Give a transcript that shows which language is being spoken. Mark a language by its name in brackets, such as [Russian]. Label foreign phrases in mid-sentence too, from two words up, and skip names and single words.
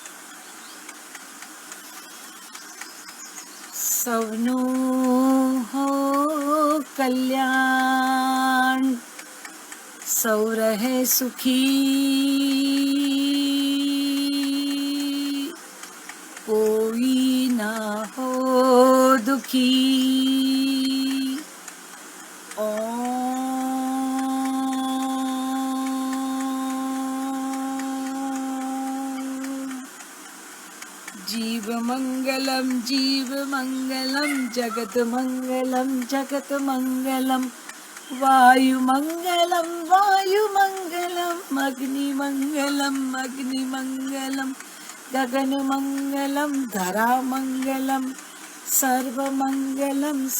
[Gujarati] સૌનું હો કલ્યાણ, સૌ રહે સુખી, કોઈ ના હો દુખી. [Hindi] जीव मंगलम जगत मंगलम, वायु मंगलम अग्नि मंगलम, गगन मंगलम धरा मंगलम, सर्व मंगलम